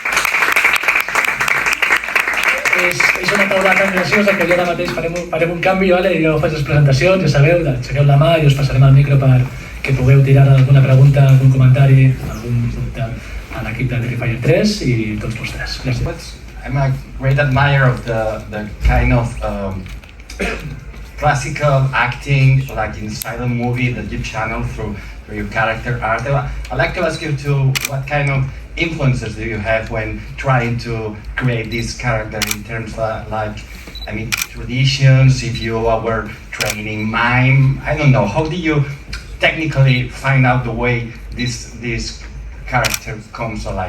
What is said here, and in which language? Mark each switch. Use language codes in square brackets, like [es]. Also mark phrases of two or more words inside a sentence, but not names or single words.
[ca] És una taula tan graciosa que jo ara mateix farem un canvi, vale? Jo faig les presentacions, ja sabeu, aixequeu la mà i us passarem el micro perquè pugueu tirar alguna pregunta, algun comentari, algun dubte a l'equip de Terrifier 3 i tots vostres. Gràcies. [en] I'm a great admirer of the kind of classical acting, like in silent movie that you channel through your character art. I'd like to ask you what kind of influences do you have when trying to create this character in terms of traditions, if you were training mime, I don't know, how do you technically find out the way this character comes alive?